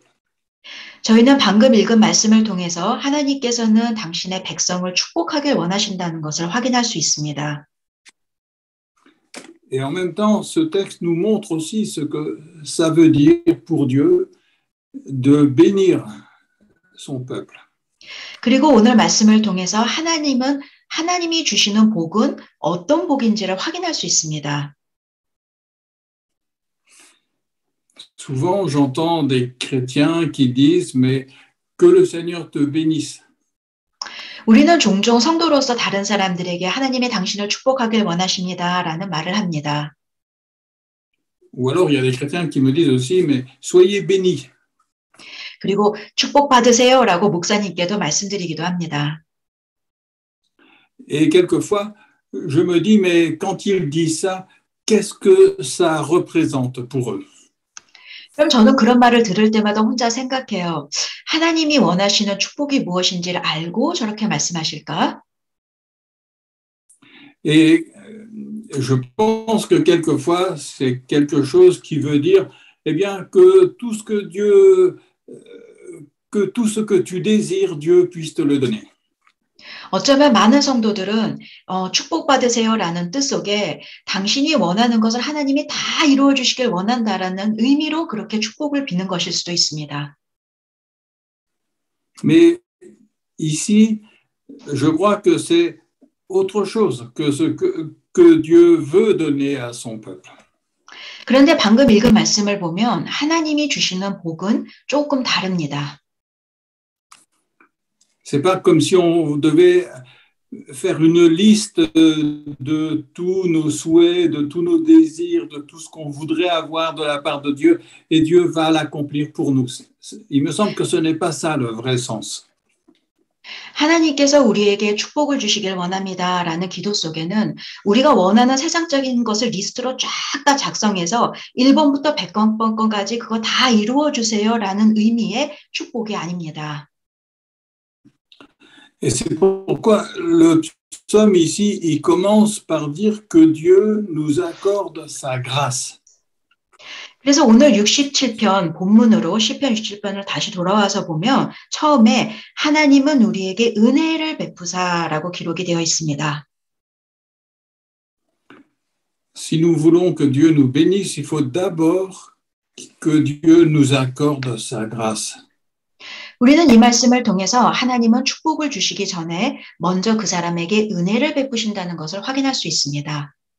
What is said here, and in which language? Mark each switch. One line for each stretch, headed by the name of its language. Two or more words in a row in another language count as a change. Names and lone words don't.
Korean: 저희는 방금 읽은 말씀을 통해서 하나님께서는 당신의 백성을 축복하길 원하신다는 것을 확인할 수 있습니다.
French: Et en même temps, ce texte nous montre aussi ce que ça veut dire pour Dieu de bénir son peuple.
Korean: 그리고 오늘 말씀을 통해서 하나님이 주시는 복은 어떤 복인지를 확인할 수 있습니다.
French: Souvent, j'entends des chrétiens qui disent, mais que le Seigneur te bénisse.
Korean: 우리는 종종 성도로서 다른 사람들에게 하나님이 당신을 축복하길 원하십니다라는 말을 합니다.
French: Ou alors, il y a des chrétiens qui me disent aussi, mais soyez bénis.
Korean: 그리고 축복받으세요라고 목사님께도 말씀드리기도 합니다.
French: Et quelquefois, je me dis, mais quand ils disent ça, qu'est-ce que ça représente pour eux?
Korean: 그럼 저는 그런 말을 들을 때마다 혼자 생각해요. 하나님이 원하시는 축복이 무엇인지를 알고 저렇게 말씀하실까?
French: Et je pense que quelquefois, c'est quelque chose qui veut dire, eh bien, que tout ce que tu désires, Dieu puisse te le donner.
Korean: 어쩌면 많은 성도들은 축복받으세요라는 뜻 속에 당신이 원하는 것을 하나님이 다 이루어 주시길 원한다라는 의미로 그렇게 축복을 비는 것일 수도 있습니다.
French: Mais ici, je crois que c'est autre chose que ce que Dieu veut donner à son peuple.
Korean: 그런데 방금 읽은 말씀을 보면 하나님이 주시는 복은 조금 다릅니다.
French: C'est pas comme si on devait faire une liste de tous nos souhaits, de tous nos désirs, de tout ce qu'on voudrait avoir de la part de Dieu, et Dieu va l'accomplir pour nous. Il me semble que ce n'est pas ça le vrai sens.
Korean: 하나님께서 우리에게 축복을 주시길 원합니다라는 기도 속에는 우리가 원하는 세상적인 것을 리스트로 쫙 다 작성해서 1번부터 100번까지 그거 다 이루어 주세요라는 의미의 축복이 아닙니다.
French: Et c'est pourquoi le psaume ici, il commence par dire que Dieu nous accorde sa grâce.
Korean: 그래서 오늘 67편 본문으로 시편 67편을 다시 돌아와서 보면 처음에 하나님은 우리에게 은혜를 베푸사라고 기록이 되어 있습니다.
French: Si nous voulons que Dieu nous bénisse, il faut d'abord que Dieu nous accorde sa grâce.
Korean: 우리는 이 말씀을 통해서 하나님은 축복을 주시기 전에 먼저 그 사람에게 은혜를 베푸신다는 것을 확인할 수 있습니다.